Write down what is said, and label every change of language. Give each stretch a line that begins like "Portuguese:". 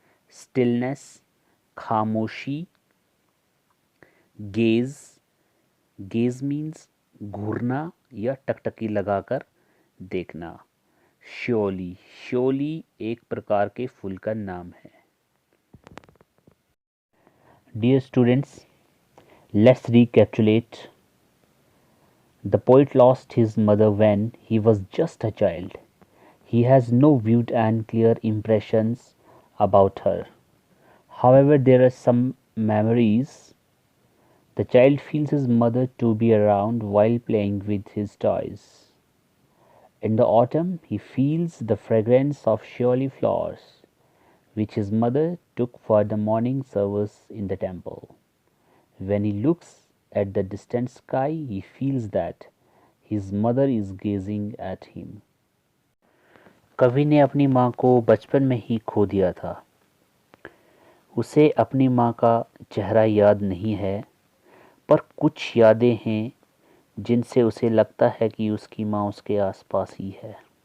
Hindi: Stillness, खामोशी। Gauge,
English: gaze means
Hindi: घूरना या टकटकी लगाकर देखना। श्योली, श्योली एक प्रकार के फूल का नाम है।
English: Dear students, let's recapitulate. The poet lost his mother when he was just a child. He has no vivid and clear impressions about her. However, there are some memories. The child feels his mother to be around while playing with his toys. In the autumn, he feels the fragrance of Shirley flowers, which his mother took for the morning service in the temple. When he looks at the distant sky, he feels that his mother is gazing at him.
Hindi: कवि ने अपनी माँ को बचपन में ही खो दिया था। उसे अपनी माँ का चेहरा याद नहीं है, पर कुछ यादें हैं जिनसे उसे लगता है कि उसकी माँ उसके आसपास ही है।